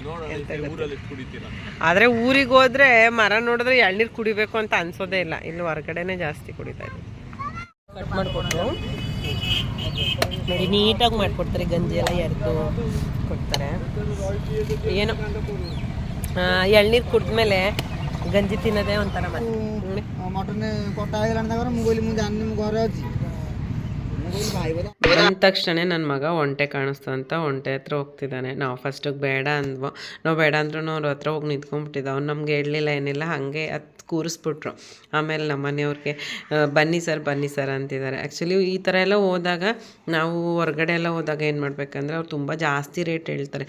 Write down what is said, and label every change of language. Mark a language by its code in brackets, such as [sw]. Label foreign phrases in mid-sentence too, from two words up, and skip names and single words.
[kn] ಆದರೆ ಊರಿಗೆ ಹೋದ್ರೆ ಮರ ನೋಡಿದ್ರೆ ಎಳ್ನೀರು ಕುಡಿಬೇಕು ಅಂತ ಅನ್ಸೋದೇ ಇಲ್ಲ. ಇಲ್ಲಿ ಹೊರಗಡೆನೇ ಜಾಸ್ತಿ ಕುಡಿತಾ ಇದ್ವಿ. ಕಟ್ ಮಾಡಿಕೊಟ್ರು ನೋಡಿ, ನೀಟಾಗಿ ಮಾಡಿಕೊಡ್ತಾರೆ. ಗಂಜಿ ಎಲ್ಲ ಎರೆದು ಕೊಡ್ತಾರೆ. ಏನು ಎಳ್ನೀರು ಕುಡಿದ್ಮೇಲೆ ಗಂಜಿ ತಿನ್ನೋದೇ ಒಂಥರ [or] ମଟନ କଟା ହେଇଗଲାଣି ତାଙ୍କର। ମୁଁ କହିଲି ମୁଁ ଜାଣିନି, ମୁଁ ଘରେ ଅଛି। [kn] ಬಂದ ತಕ್ಷಣ ನನ್ನ ಮಗ ಒಂಟೆ ಕಾಣಿಸ್ತು ಅಂತ ಒಂಟೆ ಹತ್ರ ಹೋಗ್ತಿದ್ದಾನೆ. ನಾವು ಫಸ್ಟಿಗೆ ಬೇಡ ಅಂದ್ವು. ನಾವು ಬೇಡ ಅಂದ್ರೂ ಅವ್ರ ಹತ್ರ ಹೋಗಿ ನಿಂತ್ಕೊಂಡ್ಬಿಟ್ಟಿದ್ದ. ಅವ್ನು ನಮ್ಗೆ ಹೇಳಲಿಲ್ಲ ಏನಿಲ್ಲ, ಹಾಗೆ ಕೂರಿಸ್ಬಿಟ್ರು. ಆಮೇಲೆ ನಮ್ಮ ಮನೆಯವ್ರಿಗೆ ಬನ್ನಿ ಸರ್ ಅಂತಿದ್ದಾರೆ. ಆ್ಯಕ್ಚುಲಿ ಈ ಥರ ಎಲ್ಲ ಹೋದಾಗ, ನಾವು ಹೊರಗಡೆ ಎಲ್ಲ ಹೋದಾಗ ಏನು ಮಾಡಬೇಕಂದ್ರೆ ಅವ್ರು ತುಂಬ ಜಾಸ್ತಿ ರೇಟ್ ಹೇಳ್ತಾರೆ.